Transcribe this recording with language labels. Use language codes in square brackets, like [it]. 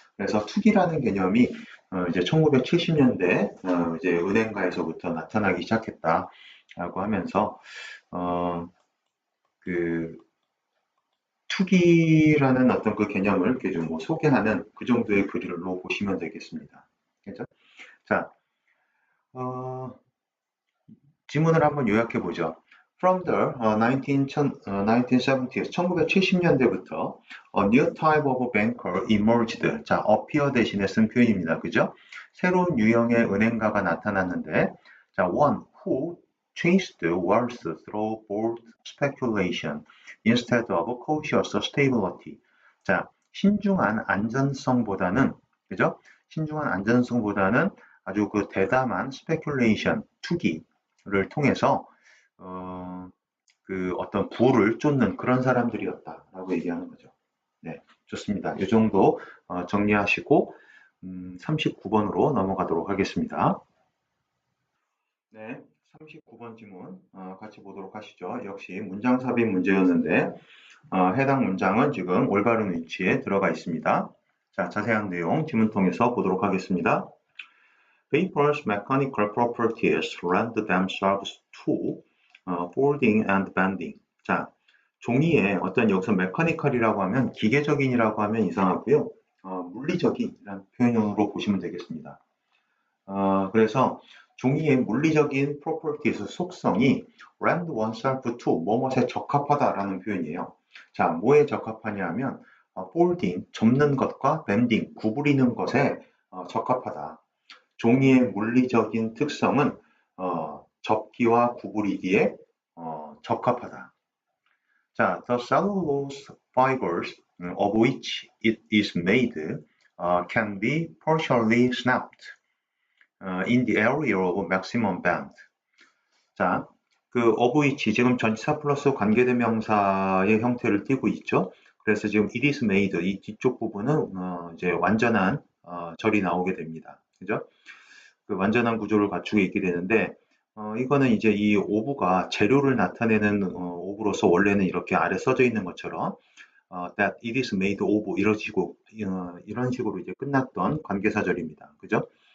[ko] 그래서 투기라는 개념이 이제 1970년대 이제 은행가에서부터 나타나기 시작했다라고 하면서 그 투기라는 어떤 그 개념을 이렇게 좀 뭐 소개하는 그 정도의 글로 보시면 되겠습니다. 그죠? 자, 지문을 한번 요약해 보죠. [en] From the 1970s, [ko] 1970년대부터 [en] a new type of banker emerged. [ko] 자, appear 대신에 쓴 표현입니다. 그죠? 새로운 유형의 은행가가 나타났는데, 자, [en] one who chased wealth through bold speculation instead of cautious stability. [ko] 자, 신중한 안전성보다는, 그죠? 신중한 안전성보다는 아주 그 대담한 speculation, 투기를 통해서 그 어떤 부를 쫓는 그런 사람들이었다라고 얘기하는 거죠. 네, 좋습니다. 이 정도 정리하시고 39번으로 넘어가도록 하겠습니다. 네, 39번 지문 같이 보도록 하시죠. 역시 문장 삽입 문제였는데 해당 문장은 지금 올바른 위치에 들어가 있습니다. 자, 자세한 내용 지문 통해서 보도록 하겠습니다. [en] Paper's mechanical properties lend themselves to folding and bending. [ko] 자, 종이에 어떤 여기서 mechanical이라고 하면 기계적인이라고 하면 이상하고요. 물리적인이라는 표현으로 보시면 되겠습니다. 그래서 종이의 물리적인 properties, 속성이 [en] lend oneself to, [ko] 뭐뭐에 적합하다라는 표현이에요. 자, 뭐에 적합하냐 하면 folding, 접는 것과 bending, 구부리는 것에 적합하다. 종이의 물리적인 특성은 접기와 구부리기에 적합하다. [en] 자, the cellulose fibers of which it is made can be partially snapped in the area of maximum bend. [ko] 자, 그 of which 지금 전치사 플러스 관계대명사의 형태를 띠고 있죠. 그래서 지금 [en] it is made [ko] 이 뒤쪽 부분은 이제 완전한 절이 나오게 됩니다. 그죠? 그 완전한 구조를 갖추고 있게 되는데 이거는 이제 이 오브가 재료를 나타내는 오브로서 원래는 이렇게 아래 써져 있는 것처럼 [en] that it is made of [ko] 이런 식으로 이제 끝났던 관계사절입니다. 그죠?